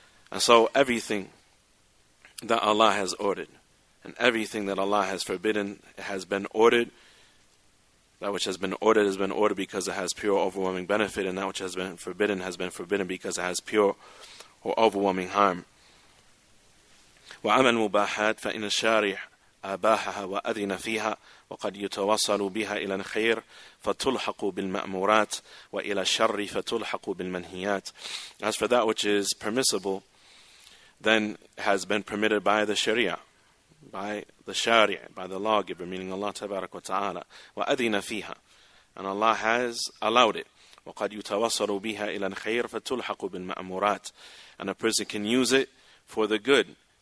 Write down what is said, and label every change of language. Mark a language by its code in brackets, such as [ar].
[en] And so everything that Allah has ordered and everything that Allah has forbidden has been ordered. That which has been ordered because it has pure overwhelming benefit, and that which has been forbidden because it has pure or overwhelming harm. [ar] وأما المباحات فإن الشارع أباحها وأذن فيها وقد يتوصل بها إلى الخير فتلحق بالمأمورات وإلى الشر فتلحق بالمنهيات. [en] As for that which is permissible, then has been permitted by the Sharia, by the Shari', by the lawgiver, meaning Allah Tabarak wa Ta'ala. [ar] وأذن فيها, [en] and Allah has allowed it. [ar] وقد يتوصل بها إلى الخير فتلحق بالمأمورات, [en] and a person can use it for the good